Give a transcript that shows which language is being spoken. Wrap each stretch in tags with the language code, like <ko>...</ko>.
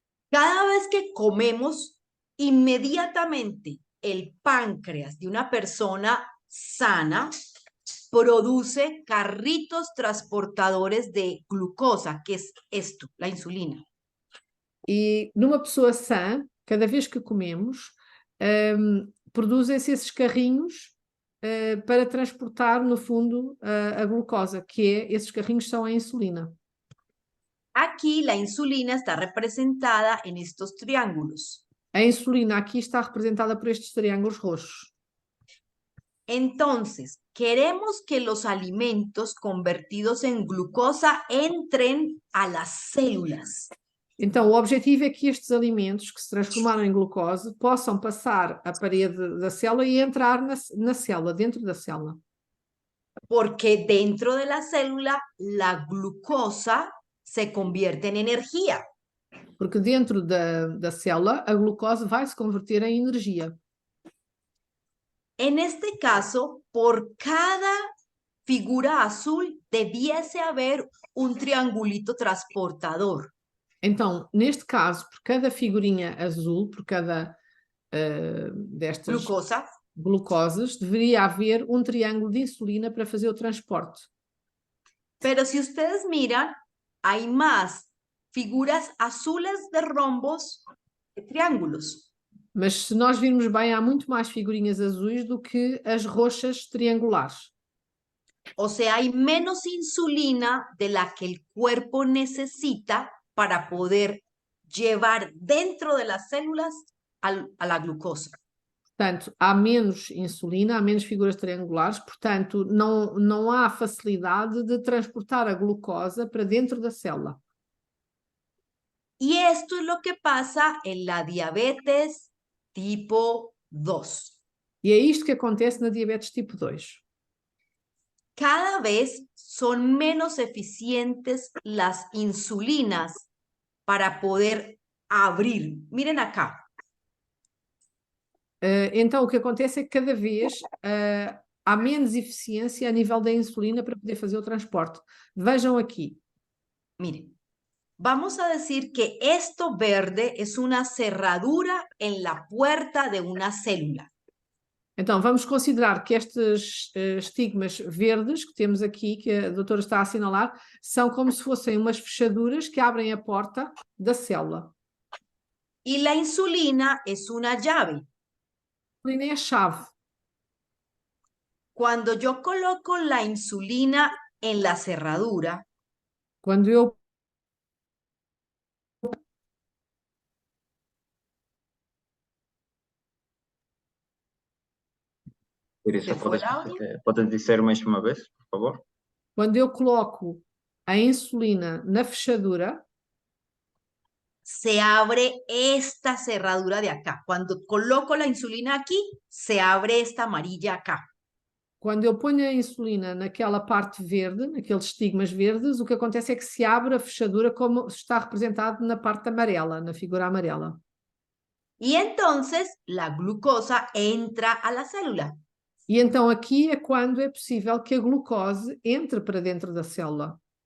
<es>Cada vez que comemos, inmediatamente el páncreas de una persona sana produce carritos transportadores de glucosa, que es esto, la insulina.</es> <pt>E numa pessoa sã, cada vez que comemos, produzem-se esses carrinhos para transportar, no fundo, a glucosa, esses carrinhos são a insulina.</pt> <es>Aquí la insulina está representada en estos triángulos.</es> <pt>A insulina aqui está representada por estes triângulos roxos.</pt> <es>Entonces, queremos que los alimentos convertidos en glucosa entren a las células.</es> <pt>Então, o objetivo é que estes alimentos que se transformaram em glucose possam passar a parede da célula e entrar na célula, dentro da célula.</pt> <es>Porque dentro de la célula, la glucosa se convierte en energía.</es> <pt>Porque dentro da célula, a glucose vai se converter em energia.</pt> <es>En este caso, por cada figura azul debiese haber un triangulito transportador.</es> <pt>Então, neste caso, por cada figurinha azul, por cada destas glucoses, deveria haver um triângulo de insulina para fazer o transporte.</pt> <es>Pero si ustedes miran, hay más figuras azules de rombos que triángulos.</es> <pt>Mas se nós virmos bem, há muito mais figurinhas azuis do que as roxas triangulares.</pt> <es>O sea, hay menos insulina de la que el cuerpo necesita para poder llevar dentro de las células a la glucosa.</es> <pt>Portanto, há menos insulina, há menos figuras triangulares, portanto, não há facilidade de transportar a glucosa para dentro da célula.</pt> <es>Y esto es lo que pasa en la diabetes tipo 2.</es> <pt>E é isto que acontece na diabetes tipo 2.</pt> <es>Cada vez son menos eficientes las insulinas para poder abrir. Miren acá.</es> <pt>Então, o que acontece é que cada vez há menos eficiência a nível da insulina para poder fazer o transporte. Vejam aqui.</pt> <es>Miren, vamos a decir que esto verde es una cerradura en la puerta de una célula.</es> <pt>Então, vamos considerar que estes estigmas verdes que temos aqui, que a doutora está a assinalar, são como se fossem umas fechaduras que abrem a porta da célula.</pt> <es>Y la insulina es una llave.</es> <pt>A insulina é a chave.</pt> <es>Cuando yo coloco la insulina en la cerradura,</es> <pt>quando eu Teresa, podes dizer mais uma vez, por favor? Quando eu coloco a insulina na fechadura,</pt> <es>se abre esta cerradura de acá. Cuando coloco la insulina aquí, se abre esta amarilla acá.</es> <pt>Quando eu ponho a insulina naquela parte verde, naqueles estigmas verdes, o que acontece é que se abre a fechadura como está representado na parte amarela, na figura amarela.</pt> <es>Y entonces la glucosa entra a la célula.</es> <pt>E então aqui é quando é possível que a glucose entre para dentro da célula.</pt>